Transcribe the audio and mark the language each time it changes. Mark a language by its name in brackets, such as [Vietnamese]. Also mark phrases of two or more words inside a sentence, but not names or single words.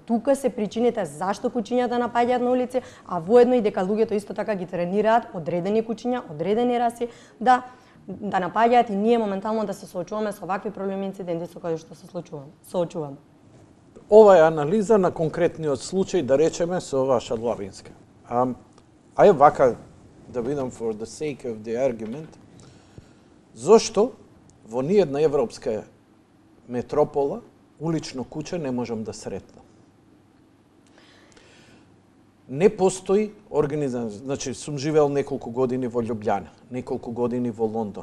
[Macedonian] Тука се причините зашто кучињата напаѓаат на улици, а воедно и дека луѓето исто така ги тренираат одредени кучиња, одредени раси да напаѓаат и ние моментално да се соочуваме со вакви проблеми и инциденти со кои што се соочуваме. Ова е анализа на конкретниот случај, да речеме, со ваша Длавинска. Ајде вака да видам [English] for the sake of the argument, [Macedonian] зошто во ниедна европска метропола улично куче не можам да сретнам. Не постои организација. Значи, сум живеел неколку години во Љубљана, неколку години во Лондон.